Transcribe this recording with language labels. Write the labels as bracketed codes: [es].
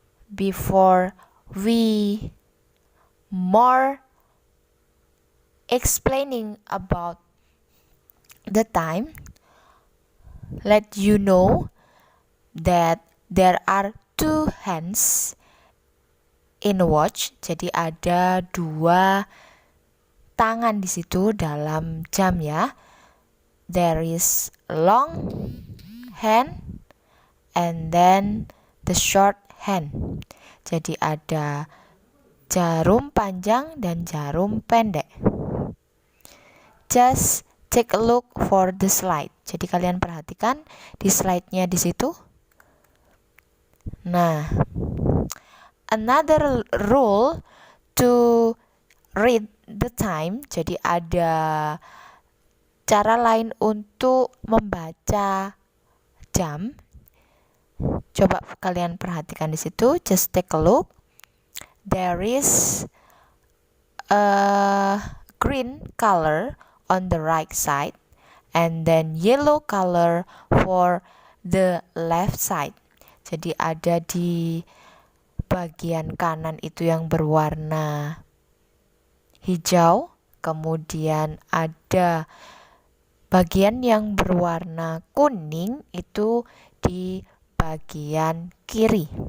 [en] Before we more explaining about the time, let you know that there are 2 hands in a watch. [id] Jadi ada 2 tangan di situ dalam jam ya. [en] There is long hand and then the short hand. [id] Jadi ada jarum panjang dan jarum pendek. [en] Just take a look for the slide. [id] Jadi kalian perhatikan di slide-nya di situ. [en] Nah, another rule to read the time. [id] Jadi ada cara lain untuk membaca jam. Coba kalian perhatikan di situ. [en] Just take a look. There is a green color on the right side and then yellow color for the left side. [id] Jadi ada di bagian kanan itu yang berwarna hijau, kemudian ada bagian yang berwarna kuning itu di bagian kiri.